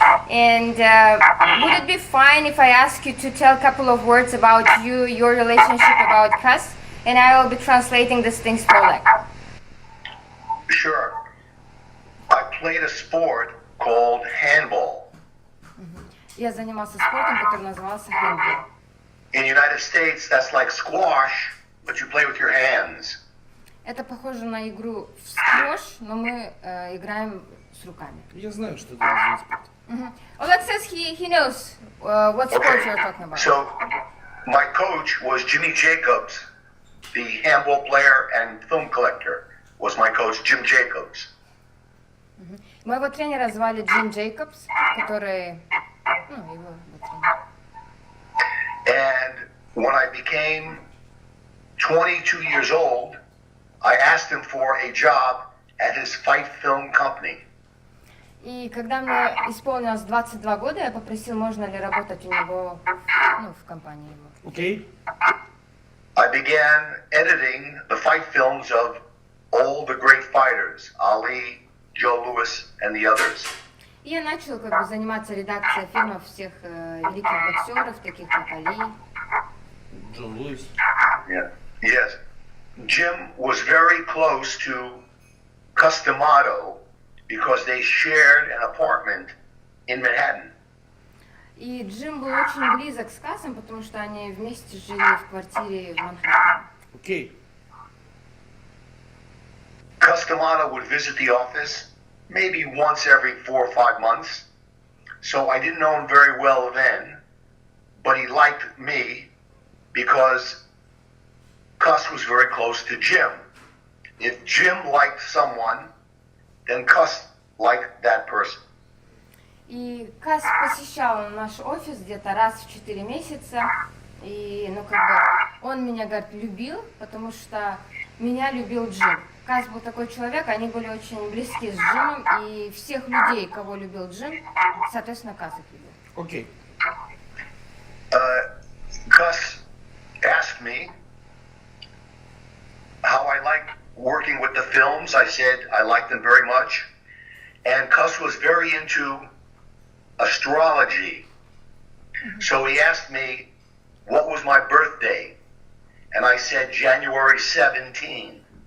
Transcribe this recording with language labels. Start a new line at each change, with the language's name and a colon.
English: And would it be fine if I ask you to tell a couple of words about you, your relationship about Cus, and I will be translating these things for Oleg. Sure. I played a sport called handball.
Russian: Я занимался спортом, который назывался handball.
English: In the United States, that's like squash, but you play with your hands.
Russian: Это похоже на игру в сквош, но мы играем с руками. Я знаю, что это за спорт.
English: Oleg says he knows what sport you're talking about. So, my coach was Jimmy Jacobs, the handball player and film collector. Was my coach Jim Jacobs.
Russian: Моего тренера звали Джим Джейкобс, который, его тренер.
English: And when I became 22 years old, I asked him for a job at his fight film company.
Russian: И когда мне исполнилось 22 года, я попросил, можно ли работать у него, в компании его.
English: Окей. I began editing the fight films of all the great fighters, Ali, Joe Louis, and the others.
Russian: И я начал заниматься редакцией фильмов всех великих боксеров, таких как Али. Джон Луис.
English: Yeah. Yes. Jim was very close to Cus D'Amato because they shared an apartment in Manhattan.
Russian: И Джим был очень близок с Касом, потому что они вместе жили в квартире в Манхэттене.
English: Окей. Cus D'Amato would visit the office maybe once every 4 or 5 months. So I didn't know him very well then, but he liked me because Cus was very close to Jim. If Jim liked someone, then Cus liked that person.
Russian: И Кас посещал наш офис где-то раз в 4 месяца. И, он меня, говорит, любил, потому что меня любил Джим. Кас был такой человек, они были очень близки с Джимом, и всех людей, кого любил Джим, соответственно, Кас их любил.
English: Окей. Cus asked me how I liked working with the films. I said I liked them very much. And Cus was very into astrology. So he asked me what was my birthday. And I said January 17.